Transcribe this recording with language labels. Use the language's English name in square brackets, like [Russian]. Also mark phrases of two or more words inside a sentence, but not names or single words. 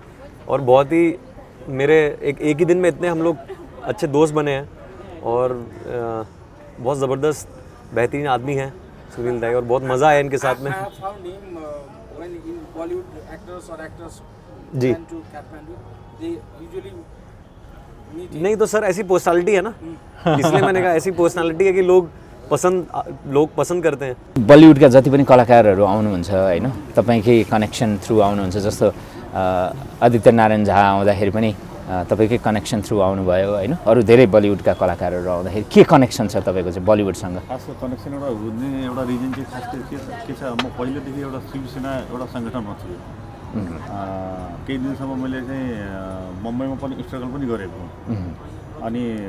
[Hindi] और बहुत ही मेरे एक ही दिन में इतने हम लोग अच्छे दोस्त बने हैं, और बहुत ज़बरदस्त बेहतरीन आदमी हैं सुनील दाई, और बहुत मज़ा आया इनके साथ में। जी नहीं तो सर ऐसी पर्सनालिटी है ना, इसलिए मैंने कहा ऐसी पर्सनालिटी है कि लोग पसंद करते हैं। [Nepali] बलिउडका जति पनि कलाकारहरू आउनुहुन्छ हैन, तपाईकै [English] connection through [Nepali] आउनुहुन्छ, जस्तो आदित्य नारायण झा आउँदाखेरि पनि तपाईँकै [English] connection through [Nepali] आउनुभयो होइन अरू धेरै बलिउडका कलाकारहरू आउँदाखेरि के कनेक्सन छ तपाईँको चाहिँ बलिउडसँग खासको कनेक्सन एउटा हुने एउटा रिजन चाहिँ खास के छ म पहिलेदेखि एउटा शिवसेना एउटा सङ्गठनमा थिएँ केही दिनसम्म मैले चाहिँ मुम्बईमा पनि स्ट्रगल पनि गरेको अनि